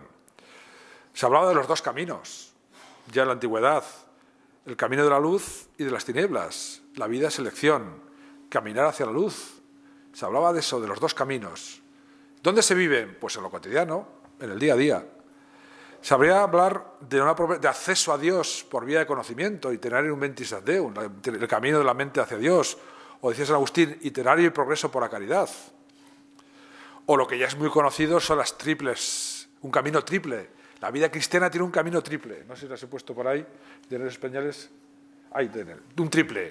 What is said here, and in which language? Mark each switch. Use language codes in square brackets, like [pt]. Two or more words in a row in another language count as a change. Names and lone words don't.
[es] Se hablaba de los 2 caminos, ya en la antigüedad, el camino de la luz y de las tinieblas. La vida es elección, caminar hacia la luz. Se hablaba de eso, de los 2 caminos. ¿Dónde se vive? Pues en lo cotidiano, en el día a día. Se habría hablar de acceso a Dios por vía de conocimiento, [la] itinerario mentis ad Deum, [es] el camino de la mente hacia Dios, o decía San Agustín, itinerario y progreso por la caridad. O lo que ya es muy conocido son las triples, un camino triple. La vida cristiana tiene un camino triple. No sé si las he puesto por ahí, de los españoles. Ahí tienen, un triple.